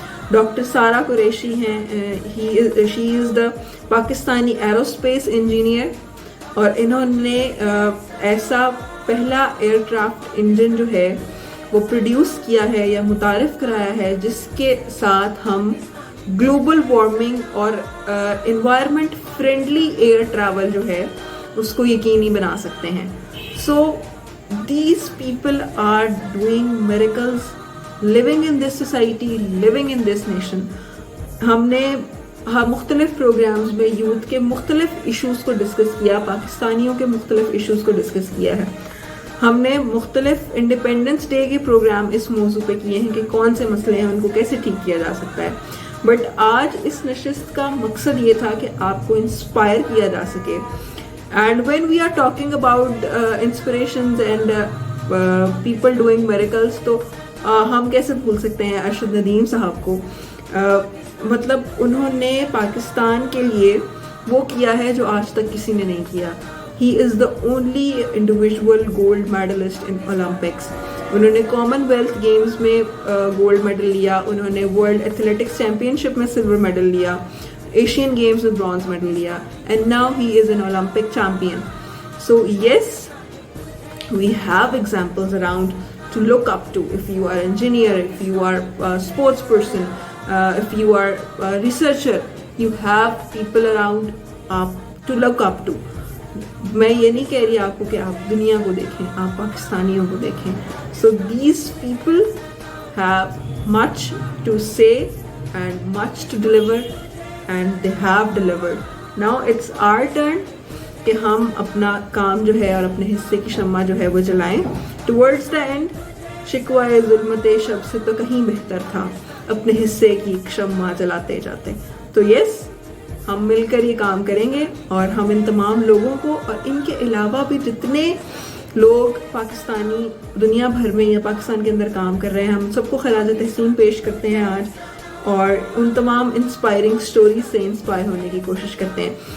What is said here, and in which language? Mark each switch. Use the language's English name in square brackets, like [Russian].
[Urdu] Doctor Sara Qureshi ہیں، [English] she is the Pakistani aerospace engineer, [Urdu] اور انہوں نے ایسا پہلا ایئر کرافٹ انجن جو ہے وہ پروڈیوس کیا ہے یا متعارف کرایا ہے جس کے ساتھ ہم گلوبل وارمنگ اور انوائرمنٹ فرینڈلی ایئر ٹریول جو ہے اس کو یقینی بنا سکتے ہیں. [English] So these people are doing miracles, living in this society, living in this nation. [Urdu] ہم نے مختلف پروگرامز میں یوتھ کے مختلف ایشوز کو ڈسکس کیا، پاکستانیوں کے مختلف ایشوز کو ڈسکس کیا ہے. ہم نے مختلف انڈیپینڈنس ڈے کے پروگرام اس موضوع پہ کیے ہیں کہ کون سے مسئلے ہیں، ان کو کیسے ٹھیک کیا جا سکتا ہے. بٹ آج اس نشست کا مقصد یہ تھا کہ آپ کو انسپائر کیا جا سکے. [English] and when we are talking about inspirations and people doing miracles, [Urdu] تو ہم کیسے بھول سکتے ہیں ارشد ندیم صاحب کو. مطلب انہوں نے پاکستان کے لیے وہ کیا ہے جو آج تک کسی نے نہیں کیا. [English] he is the only individual gold medalist in Olympics. [Urdu] انہوں نے کامن ویلتھ گیمز میں گولڈ میڈل لیا, انہوں نے ورلڈ ایتھلیٹکس چیمپئن شپ میں سلور میڈل لیا, ایشین گیمز میں برانز میڈل لیا, [English] and now he is an Olympic champion. So yes, we have examples around to look up to. If you are an engineer, if you are a sports person, if you are a researcher, you have people around to look up to. [Urdu] میں یہ نہیں کہہ رہی آپ کو کہ آپ دنیا کو دیکھیں, آپ پاکستانیوں کو دیکھیں. [English] So these people have much to say and much to deliver, and they have delivered. Now it's our turn [Urdu] کہ ہم اپنا کام جو ہے اور اپنے حصے کی شمع جو ہے وہ جلائیں. [English] towards the end [Urdu] شکوائے ظلمت شب سے تو کہیں بہتر تھا اپنے حصے کی شمع جلاتے جاتے. تو یس, ہم مل کر یہ کام کریں گے, اور ہم ان تمام لوگوں کو اور ان کے علاوہ بھی جتنے لوگ پاکستانی دنیا بھر میں یا پاکستان کے اندر کام کر رہے ہیں, ہم سب کو خراج تحسین پیش کرتے ہیں آج, اور ان تمام انسپائرنگ سٹوریز سے انسپائر ہونے کی کوشش کرتے ہیں.